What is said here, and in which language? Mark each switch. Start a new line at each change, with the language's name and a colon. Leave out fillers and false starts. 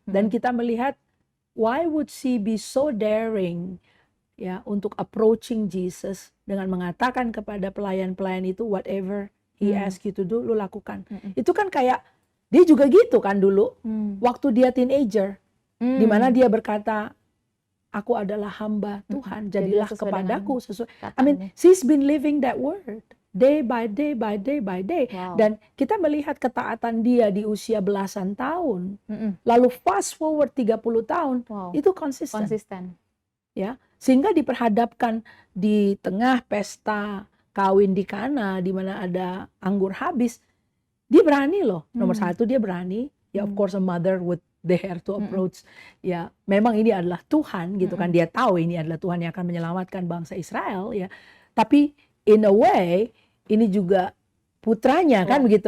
English: Dan kita melihat why would she be so daring ya untuk approaching Jesus dengan mengatakan kepada pelayan-pelayan itu, whatever he ask you to do, lu lakukan.
Indonesian: Itu kan kayak dia juga gitu kan dulu, waktu dia teenager, di mana dia berkata, aku adalah hamba Tuhan, jadilah kepadaku sesuai.
English: I mean, she's been living that word day by day by day by day.
Indonesian: Dan kita melihat ketaatan dia di usia belasan tahun, lalu fast forward 30 tahun, itu konsisten. Ya, sehingga diperhadapkan di tengah pesta kawin di Kana, di mana ada anggur habis, dia berani loh. Nomor satu, dia berani.
English: Ya, of course a mother would dare to approach.
Indonesian: Ya, memang ini adalah Tuhan gitu kan. Dia tahu ini adalah Tuhan yang akan menyelamatkan bangsa Israel ya. Tapi in a way ini juga putranya kan begitu.